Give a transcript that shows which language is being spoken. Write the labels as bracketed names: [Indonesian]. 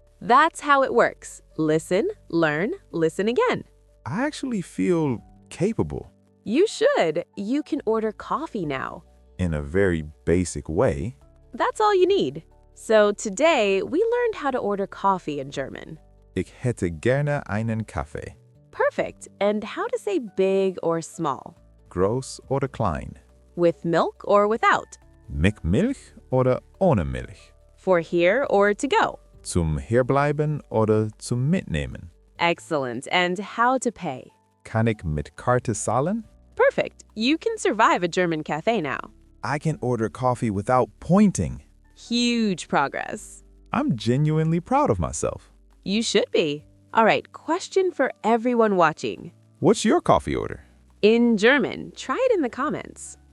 [English] That's how it works. Listen, learn, listen again. I actually feel capable You should. You can order coffee now. in a very basic way. That's all you need. So today, we learned how to order coffee in German. [German] Ich hätte gerne einen Kaffee. [English] Perfect. And how to say big or small. [German] Groß oder klein. [English] With milk or without. [German] Mit Milch oder ohne Milch. [English] For here or to go. [German] Zum Hierbleiben oder zum Mitnehmen. [English] Excellent. And how to pay. [German] Kann ich mit Karte zahlen? [English] Perfect. You can survive a German cafe now. I can order coffee without pointing. Huge progress. I'm genuinely proud of myself. You should be. All right, question for everyone watching. What's your coffee order? In German, try it in the comments.